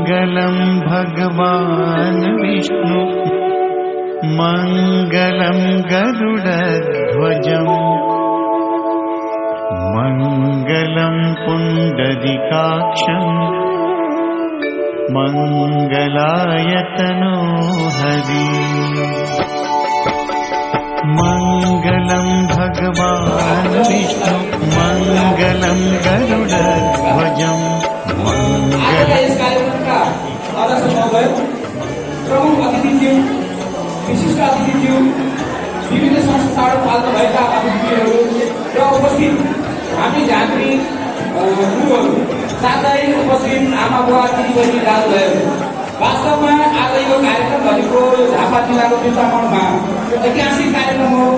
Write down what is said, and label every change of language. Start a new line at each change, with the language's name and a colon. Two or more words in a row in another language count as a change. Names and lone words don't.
Sanskrit: मङ्गलं भगवान् विष्णु मङ्गलं गरुडध्वजम् मङ्गलं पुण्डरीकाक्षम् मङ्गलायतनो हरि मङ्गलं भगवान् विष्णु मङ्गलं गरुडध्वजम्
Nepali: प्रमुख अतिथिज्यू विशिष्ट अतिथिज्यू विभिन्न संस्थाबाट पाल्नु भएका अतिथिहरू र उपस्थित हामी झाँक्री गुरुहरू साथै उपस्थित आमा बुवा दिदीबहिनी दाजुभाइहरू वास्तवमा आज यो कार्यक्रम भनेको झापा जिल्लाको चिन्तामणमा ऐतिहासिक कार्यक्रम हो।